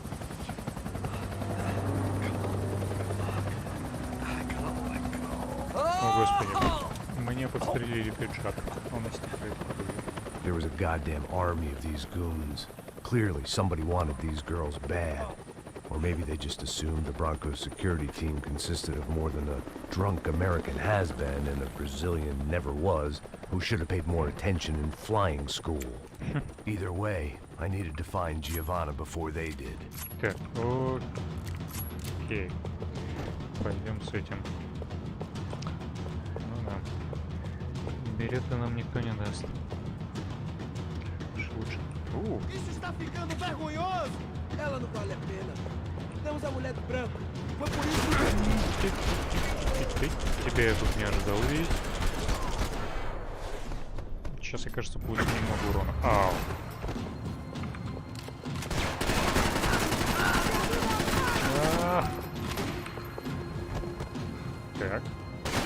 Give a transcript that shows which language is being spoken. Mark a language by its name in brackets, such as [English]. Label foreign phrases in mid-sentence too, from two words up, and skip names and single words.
[Russian] О, господи. Мне подстрелили пиджак. Он истекает кровью. [English] There was a goddamn army of these goons. Clearly, somebody wanted these girls bad. Or maybe they just assumed the Broncos security team consisted of more than a drunk American has-been and a Brazilian never-was who should have paid more attention in flying school. Either way, I needed to find Giovanna before they did. [Russian] Так, окей. Пойдем с этим. Ну да. Билеты нам никто не даст. Лучше. [Portuguese] Isso está ficando vergonhoso. Ela não vale a pena. Temos a mulher do branco. Foi por isso. [Russian] Тебя я тут не ожидал увидеть. Сейчас, я кажется, будет немного урона. Ау. Так.